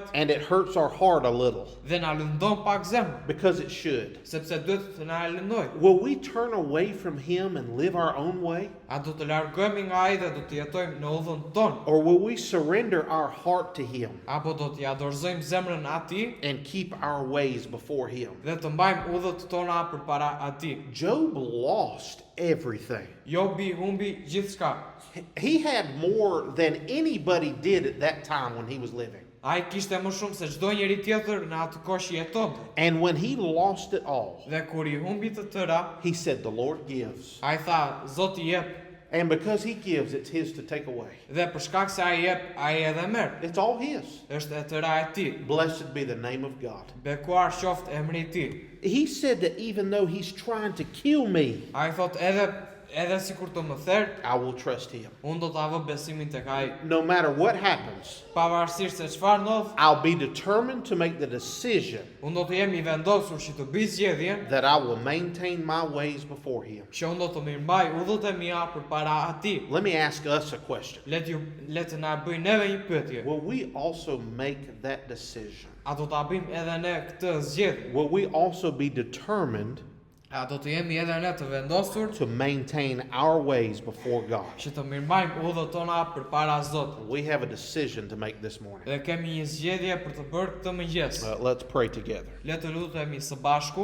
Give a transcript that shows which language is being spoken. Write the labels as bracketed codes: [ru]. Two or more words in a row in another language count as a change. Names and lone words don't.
[en] and it hurts our heart a little [sq] dhe na lëndon pak zemrën, [en] because it should. [sq] sepse duhet të na lëndoj. [en] Will we turn away from Him and live our own way? [sq] A do të largohemi nga ai dhe do të jetojmë në udhën tonë, [en] Or will we surrender our heart to Him [sq] apo do t'i dorëzojmë zemrën atij [en] and keep our ways before Him? [sq] dhe të mbajmë udhët tona përpara atij? [en] Job lost everything. [sq] Jobi humbi gjithçka. [en] He had more than anybody did at that time when he was living. [sq] Ai kishte më shumë se çdo njeri tjetër në atë kohë që jetonte. [en] And when he lost it all, [sq] Dhe kur I humbi të tëra, [en] he said, "The Lord gives." [sq] ai tha, Zoti jep, [en] And because He gives, it's His to take away. [sq] dhe për shkak se ai jep, ai edhe merr. [en] It's all His. [sq] Është e tëra e tij. [en] Blessed be the name of God. [sq] Bekuar qoftë emri I tij. [en] He said that even though He's trying to kill me, [sq] Ai thot edhe sikur të më therr, [en] I will trust Him. [sq] unë do ta vë besimin tek ai. [en] No matter what happens, [sq] Pavarësisht se çfarë ndodh, [en] I'll be determined to make the decision [sq] unë do të jem I vendosur që të bëj zgjedhjen [en] that I will maintain my ways before Him. [sq] që unë do të mirëmbaj udhët e mia përpara atij. [en] Let me ask us a question. [sq] Le të na bëjnë neve një pyetje. [en] Will we also make that decision? [sq] A do ta bëjmë edhe ne këtë zgjedhje? [en] Will we also be determined [sq] A do të jemi edhe ne të vendosur [en] to maintain our ways before God? [sq] që të mirëmbajmë udhët tona përpara Zotit? [en] We have a decision to make this morning. [sq] Dhe kemi një zgjedhje për të bërë këtë mëngjes. [en] Let's pray together. [sq] Le të lutemi së bashku.